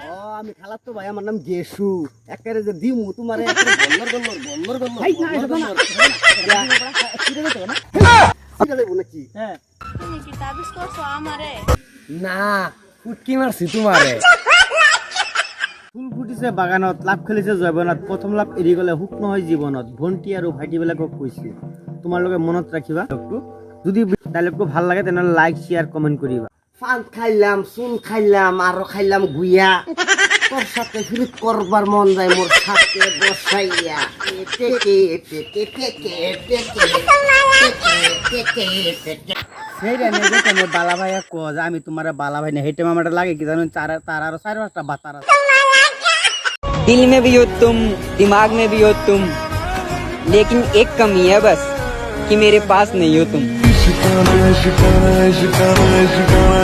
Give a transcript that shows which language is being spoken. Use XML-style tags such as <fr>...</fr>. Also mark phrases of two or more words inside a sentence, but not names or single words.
<bn>ও আমি খালাতো ভাই, আমার নাম গেসু। একেবারে যে দিমু তোমারে একেবারে গল্লর গল্লর গল্লর গল্লর। এই না এটা না ছিড়ে দিতে না, ছিড়ে দেব নাকি? হ্যাঁ তুমি কি তাবিজ করছো আমারে? না ফুটকি মারছি তোমারে।</bn> <as>ফুল ফুটিছে বাগানত, লাভ খেলিছে জৈবনত, প্রথম লাভ এৰি গলে সুখ নহয় জীৱনত। ভণ্টি আৰু ভাইটিবিলাকক কৈছে তোমালোকে মনত ৰাখিবা। যদি ডাইলগটো ভাল লাগে তেনেহ'লে</as> <en>like share comment</en> <as>কৰিবা।</as> <bn>পান খাইলাম, চুন খাইলাম, আৰু খাইলাম গুয়া। তোর সাথে ফিরিত করবার মন যায় মোর সাথে বসাইয়া। সেইটা নেই যে তুমি বালা ভাইয়া কো যে আমি তোমার বালা ভাই না, হেঁটে মামাটা লাগে কি জানো, তার আরো 4-5টা বাতার আছে।</bn> <hi>दिल में भी हो तुम, दिमाग में भी हो तुम, लेकिन एक कमी है बस कि मेरे पास नहीं हो तुम।</hi>